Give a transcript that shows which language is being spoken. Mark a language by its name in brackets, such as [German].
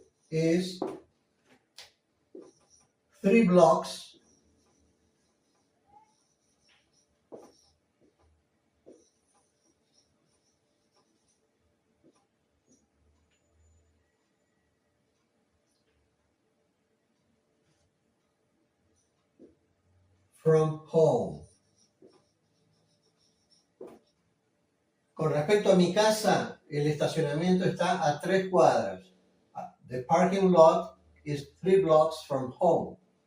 [English] is 3 blocks from home. [Spanish] Con respecto a mi casa, el estacionamiento está a 3 cuadras. [English] The parking lot is 3 blocks from home.